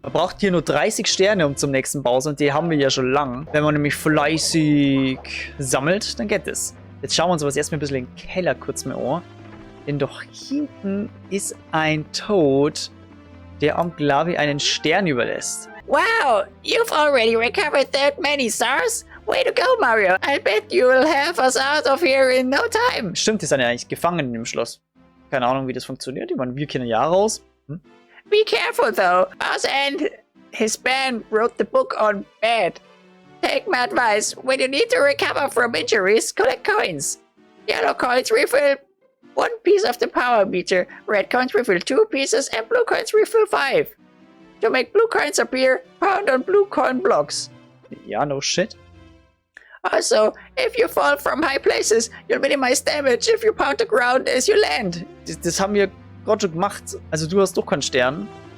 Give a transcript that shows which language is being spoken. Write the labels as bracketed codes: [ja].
[de] Man braucht hier nur 30 Sterne um zum nächsten Bowser. Und die haben wir ja schon lang. Wenn man nämlich fleißig sammelt, dann geht es. Jetzt schauen wir uns aber erstmal ein bisschen in den Keller kurz mal an. Denn doch hinten ist ein Toad, der am glaube einen Stern überlässt. [en] Wow, you've already recovered that many stars? Way to go, Mario. I bet you will have us out of here in no time. [de] Stimmt, die sind ja eigentlich gefangen in dem Schloss. Keine Ahnung, wie das funktioniert. Ich meine, wir kennen ja raus. [en] Be careful, though. Bowser and his band wrote the book on bad. Take my advice. When you need to recover from injuries, collect coins. Yellow coins refill 1 piece of the power meter. Red coins refill 2 pieces and blue coins refill 5. To make blue coins appear, pound on blue coin blocks. Ja, no shit. Also, if you fall from high places, you'll minimize damage if you pound the ground as you land. [de] Das haben wir gerade schon gemacht. Also du hast doch keinen Stern.